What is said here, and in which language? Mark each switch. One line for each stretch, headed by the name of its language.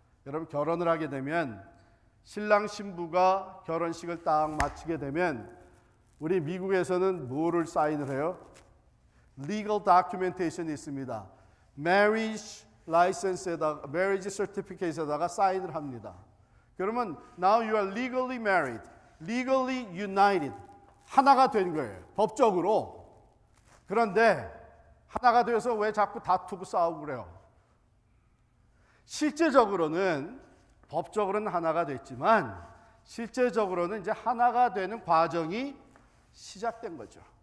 Korean: 여러분 결혼을 하게 되면 신랑 신부가 결혼식을 딱 마치게 되면 우리 미국에서는 뭐를 사인을 해요? Legal documentation이 있습니다. Marriage license에다가, marriage certificate에다가 사인을 합니다. 그러면
English: now you are legally married, legally united.
Korean: 하나가 된 거예요. 법적으로. 그런데 하나가 되어서 왜 자꾸 다투고 싸우고 그래요? 실제적으로는 법적으로는 하나가 됐지만 실제적으로는 이제 하나가 되는 과정이 시작된 거죠.